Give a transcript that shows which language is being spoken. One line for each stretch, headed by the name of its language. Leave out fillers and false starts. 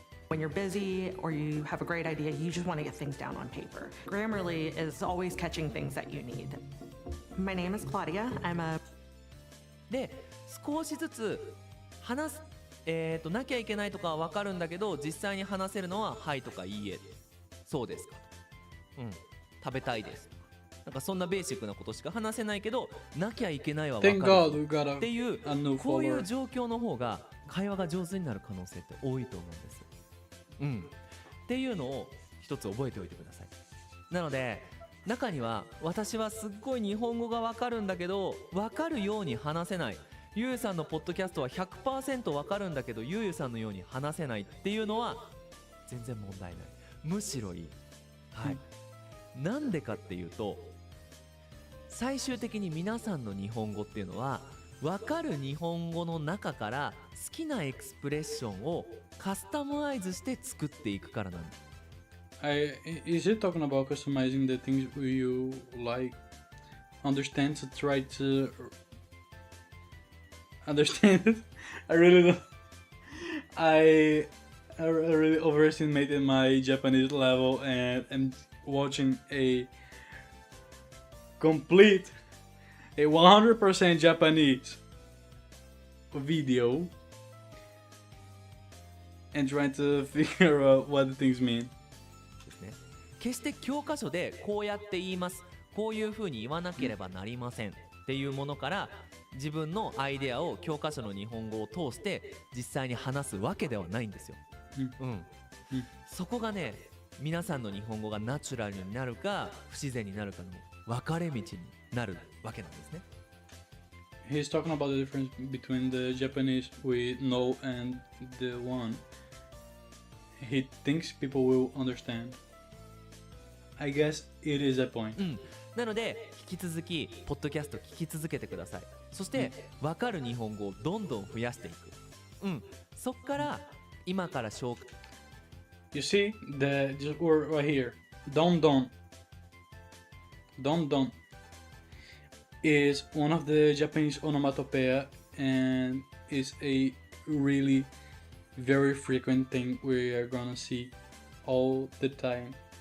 English: When you're busy or you have a great idea, you just want to get things down on paper. Grammarly is always catching things that you need. My name is Claudia. I'm a
Japanese: で少しずつ話すなきゃいけないとかは分かるんだけど、実際に話せるのははいとかいいえ、そうですかと、食べたいですとか、なんかそんなベーシックなことしか話せないけど、なきゃいけないは分かるぞっていうこういう状況の方が会話が上手になる可能性って多いと思うんです。っていうのを一つ覚えておいてください。なので中には私はすっごい日本語が分かるんだけど分かるように話せない、ゆうさんのポッドキャストは 100% 分かるんだけどゆうさんのように話せないっていうのは全然問題ない、むしろいい。はい、なんでかっていうと、最終的に皆さんの日本語っていうのは分かる日本語の中から好きなエクスプレッションをカスタマイズして作っていくからなんです。
English: Is it talking about customizing the things you like, understand to try to understand it? I really don't. I really overestimated my Japanese level and am watching a 100% Japanese video and trying to figure out what the things mean.
Japanese: ですね。決して教科書でこうやって言います、こういうふうに言わなければなりませんっていうものから自分のアイデアを教科書の日本語を通して実際に話すわけではないんですよ。そこがね、皆さんの日本語がナチュラルになるか不自然になるかの分かれ道になるわけなんですね。
English: He's talking about the difference between the Japanese we know and the one he thinks people will understand. I guess it is a point.
Japanese: なので引き続きポッドキャスト聞き続けてください。そして分かる日本語をどんどん増やしていく。そっから今から紹介。
English: You see the just word right here. Don is one of the Japanese onomatopoeia and is a really very frequent thing we are gonna see all the time.